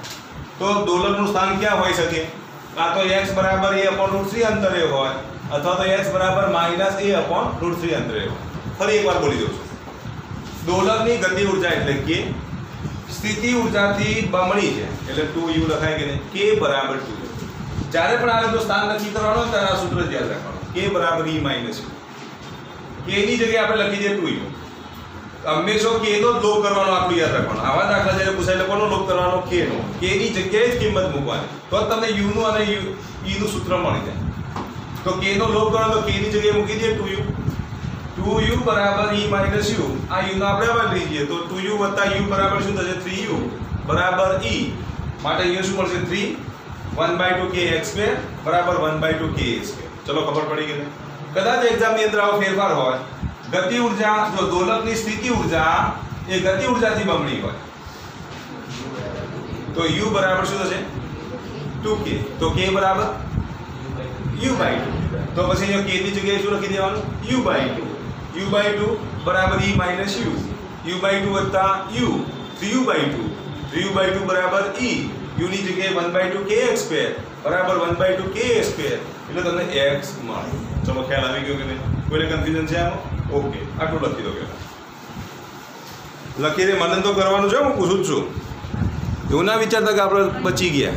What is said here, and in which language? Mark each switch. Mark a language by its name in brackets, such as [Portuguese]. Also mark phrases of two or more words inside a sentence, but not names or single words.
[Gujarati] તો દોલકનું સ્થાન ક્યાં હોઈ શકે? કાં તો x બરાબર a/√3 અંતરે હોય અથવા તો x બરાબર -a/√3 અંતરે હોય. ફરી એકવાર બોલી દઉં છું. દોલકની ગતિ ઊર્જા એટલે કે સ્થિતિ ઊર્જાથી બમણી છે એટલે 2u લખાય કે નહીં? k બરાબર 2u. જ્યારે પણ આ રીતનું સ્થાન નક્કી કરવાનો ત્યારે આ સૂત્ર યાદ રાખવાનું, k બરાબર e - u. k ની જગ્યાએ આપણે લખી દઈએ 2u. હંમેશા k નો જ લોપ કરવાનો, આટલું યાદ રાખવાનું. આવા દાખલા જ્યારે પૂછાય એટલે કોનો લોપ કરવાનો? k નો. k ની જગ્યાએ જ કિંમત મૂકવાની, તો તમને u નું અને e નું સૂત્ર મળી જાય. તો k નો લોપ કરવાનો તો k ની જગ્યાએ મૂકી દઈએ 2u. 2u બરાબર e - u. આ u નો આપણે હવે લઈ જઈએ તો 2u + u બરાબર શું થશે 3u બરાબર e. માટે અહીંયા શું મળશે 3 1/2 kx² બરાબર 1/2 ka². ચલો ખબર પડી ગઈ. કદાચ એક્ઝામ ની અંદર આવો ફેરફાર હોય, ગતિ ઊર્જા જો દોલકની સ્થિતિ ઊર્જા એ ગતિ ઊર્જાથી બમણી હોય તો u બરાબર શું થશે 2k. તો k બરાબર u/2. તો પછી અહીંયા k ની જગ્યાએ શું લખી દેવાનું u/2. u/2 બરાબર e - u. u/2 + u 3u/2. 3u/2 બરાબર e. u ની જગ્યાએ 1/2 kx² બરાબર 1/2 ka². એટલે તમને x મળે. ચલો ખ્યાલ આવી ગયો કે નહીં? કોઈને કન્ફ્યુઝન છે આમાં? ઓકે, આટલું લખી દો. લખી દે, મનન તો કરવાનું છે, હું પૂછું છું. એવું ના વિચારતા કે આપણે બચી ગયા.